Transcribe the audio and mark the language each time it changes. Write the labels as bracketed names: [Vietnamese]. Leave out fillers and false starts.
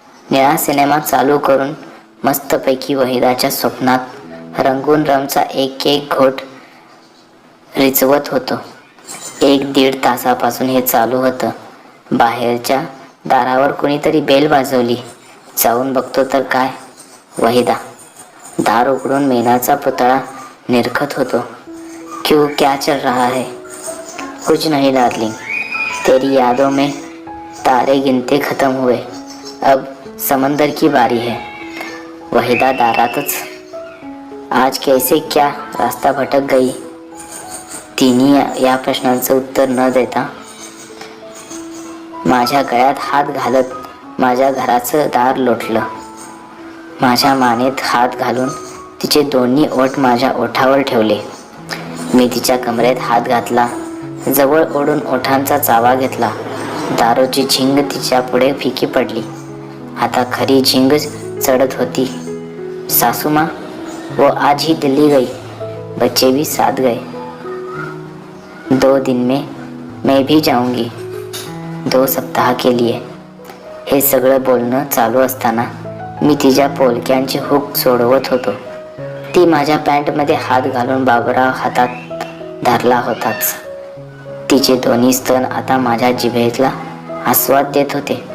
[Marathi] निळा सिनेमा चालू करून मस्तपैकी वहिदाच्या स्वप्नात रंगून रमचा एक घोट रिचवत होतो. 1-1.5 तासापासून हे चालू होतं. बाहेरच्या दारावर कुणीतरी बेल वाजवली. जाऊन बघतो तर काय, वहिदा दार उघडून मेणाचा पुतळा निरखत होतो. [Hindi] क्यों, क्या चल रहा है? कुछ नहीं डार्लिंग, तेरी यादों में तारे गिनते खत्म हुए, अब समंदर की बारी है. [Marathi] वहिदा दारातच. [Hindi] आज कैसे क्या रास्ता भटक गई? [Marathi] तिने या प्रश्नाचं उत्तर न देता माझ्या गळ्यात हात घालत माझ्या घराचं दार लोटलं. माझ्या मानेत हात घालून तिचे दोन्ही ओठ माझ्या ओठावर ठेवले. मी तिच्या कमरेत हात घातला, जवळ ओढून ओठांचा चावा घेतला. दारूची झिंग तिच्या पुढे फिकी पडली. आता खरी झिंग चढत होती. [Hindi] सासू माँ, वो आज ही दिल्ली गई, बच्चे भी साथ गए. 2 दिन में मैं भी जाऊंगी, 2 सप्ताह के लिए. [Marathi] हे सगळं बोलणं चालू असताना मी तिच्या पोलक्यांची हुक सोडवत होतो. ती माझ्या पॅन्टमध्ये हात घालून बाबूराव हातात धरला होताच. तिचे दोन्ही स्तन आता माझ्या जिभेला आस्वाद देत होते.